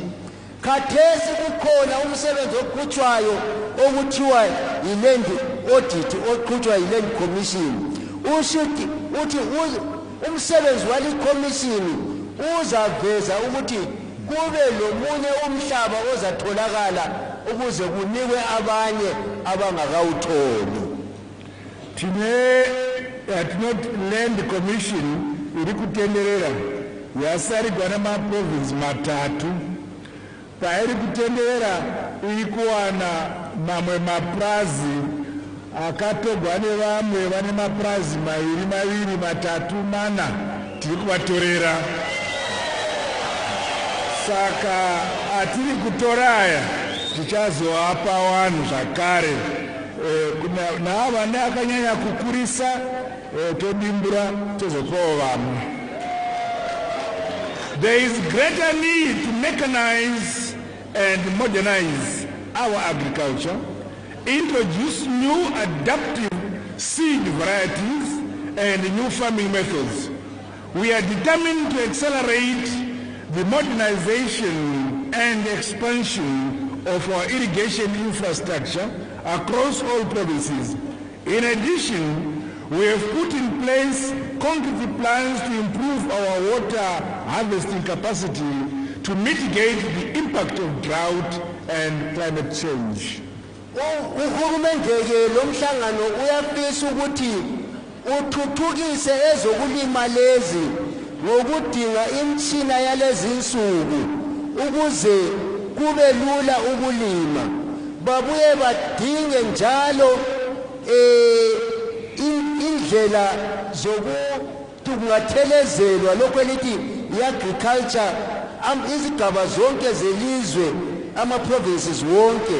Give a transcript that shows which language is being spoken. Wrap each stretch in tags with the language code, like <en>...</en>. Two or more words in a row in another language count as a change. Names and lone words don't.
<nd>Khathesi kukhona umsebenzi oqhutshwayo okuthiwa</nd> <en>yiland audit</en> <nd>oqhutshwa</nd> <en>yiland commission.</en> <nd>Uthi umsebenzi wali commission uzaveza ukuthi kube lomunye umhlaba ozatholakala ukuze kunikwe abanye abangakawutholi.</nd> <en>Not land commission</en> <sn>iri kutenderera yasarirwa namaprovinsi matatu. Pairi kutenderera iri kuwana mamwe maprazi akatogwa nevamwe vane maprazi maviri matatu mana tiri kuvatorera. Saka atiri kutora aya tichazoapa vanhu zvakare naavane akanyanya kukurisa todimbura tozopawo vamwe.</sn> <en>There is greater need to mechanize and modernize our agriculture, introduce new adaptive seed varieties and new farming methods. We are determined to accelerate the modernization and expansion of our irrigation infrastructure across all provinces. In addition, we have put in place concrete plans to improve our water harvesting capacity to mitigate the impact of drought and climate change.</en> <nd>Uhulumende ke lo mhlangano uyafisa ukuthi uthuthukise ezokulima lezi ngokudinga imtshina yalezi insuku ukuze kube lula ukulima. Babuye badinge njalo indlela zokuthi kungathelezelwa lokho elithi i-agriculture izigaba zonke zelizwe ama-provinces wonke.</nd>